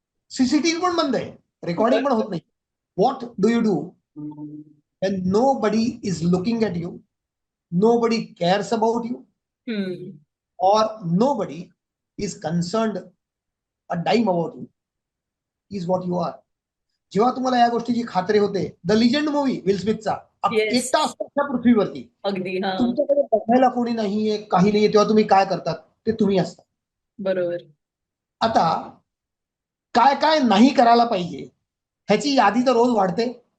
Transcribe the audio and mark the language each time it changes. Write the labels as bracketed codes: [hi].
[mr] CCTV पण बंद आहे, रेकॉर्डिंग पण होत नाही. [en] What do you do when nobody is looking at you, nobody cares about you, hmm. or nobody is concerned a dime about you, is what you are. [mr] जेव्हा तुम्हाला या गोष्टीची खात्री होते, द लिजंड मूवी विल स्मिथचा, येस. एकटा असतो त्या पृथ्वीवरती, अगदी. हा. तुमच्याकडे बघायला कोणी नाहीये, काही नाहीये, तेव्हा तुम्ही काय करतात, ते तुम्ही असता. बरोबर. आता काय काय नाही करायला पाहिजे ह्याची यादी तर रोज वाढते.